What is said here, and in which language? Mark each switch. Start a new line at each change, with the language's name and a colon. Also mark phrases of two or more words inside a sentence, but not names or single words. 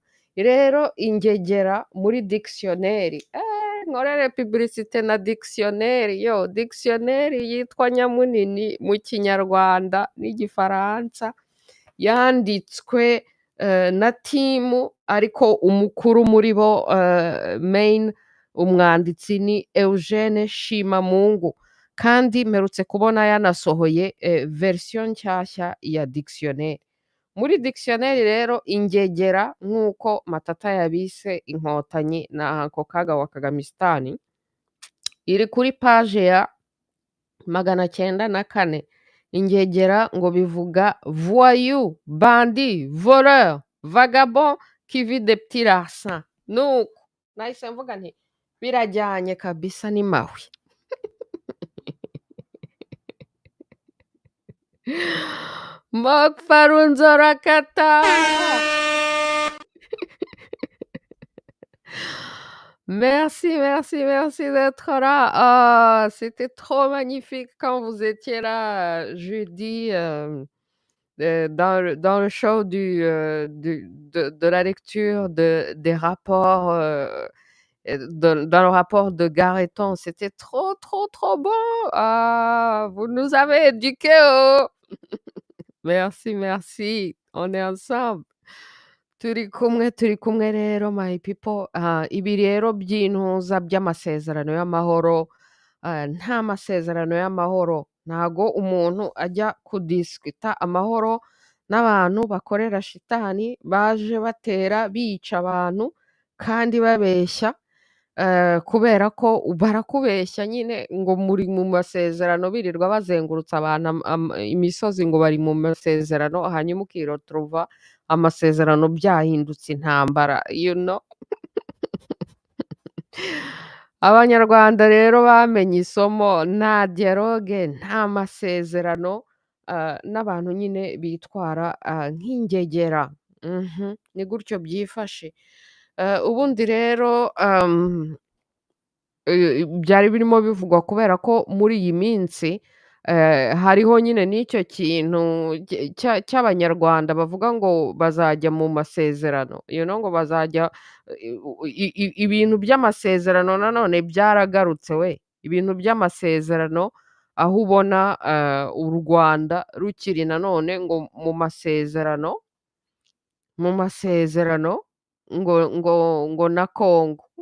Kinyarwanda: Rero ingegera muri dictionnaire nkorere publicité na dictionnaire dictionnaire yitwa Nyamunini mu Kinyarwanda n'Igifaransa yanditswe na timu ariko umukuru muri bo main umwanditsi ni Eugene Shimamungu kandi mperutse kubona yanasohoye version nshyashya ya dictionnaire. Muri dictionnaire rero ingegera nk'uko Matata yabise inkotanyi na ako kaga wa Kagamisitani iri kuri page ya 904. Ingegera ngo bivuga
French: voyou, bandit, voleur, vagabond qui vit des petits larcins.
Kinyarwanda: Nuko nahise mvuga nti birajyanye kabisa ni mahwi. Mokfarunzorakata.
French: Merci d'être là. C'était trop magnifique quand vous étiez là jeudi dans le show de la lecture des rapports, dans le rapport de Gareton. C'était trop bon. Vous nous avez éduqués. Merci. On est ensemble.
Kinyarwanda: turi kumwe rero
English: my people.
Kinyarwanda: Ibi rero by'intuza by'amasezerano y'amahoro, nta masezerano y'amahoro, ntago umuntu ajya kudisikita amahoro n'abantu bakorera shitani baje batera bica abantu kandi babeshya, kubera ko barakubeshya nyine ngo muri mu masezerano birirwa bazengurutsa abantu imisozi ngo bari mu masezerano, hanyuma ukiroturuva amasezerano byahindutse intambara,
English: you know.
Kinyarwanda: Abanyarwanda rero bamenye isomo, nta dialogue, nta masezerano, n'abantu nyine bitwara nk'ingegera. Ni gutyo byifashe. Ubundi rero byari birimo bivugwa kubera ko muri iyi minsi hariho nyine n'icyo kintu cy'abanyarwanda bavuga ngo bazajya mu masezerano,
English: you know,
Kinyarwanda: ngo bazajya ibintu by'amasezerano nanone byaragarutse we, ibintu by'amasezerano, aho ubona u Rwanda rukiri nanone ngo mu masezerano ngo na Congo.